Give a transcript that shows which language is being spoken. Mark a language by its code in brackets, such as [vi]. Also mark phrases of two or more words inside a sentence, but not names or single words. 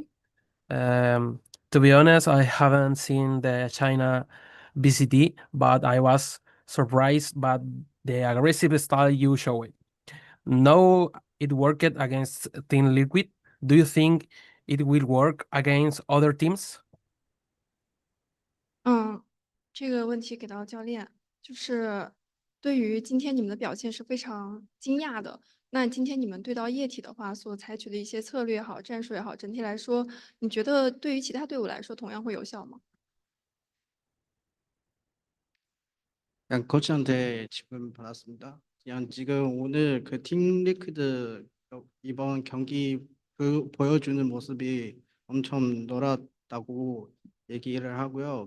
[en] To be honest, I haven't seen the China VCT, but I was surprised by the aggressive style you showed. Now it worked against Team Liquid. Do you think it will work against other teams? [zh] 这个问题给到教练，就是对于今天你们的表现是非常惊讶的。那今天你们对到液体的话，所采取的一些策略也好，战术也好，整体来说，你觉得对于其他队伍来说同样会有效吗？ [ko] 그냥 코치한테 질문 받았습니다. 그냥 지금 오늘 그 팀 리퀴드 이번 경기 보여주는 모습이 엄청 놀았다고 얘기를 하고요.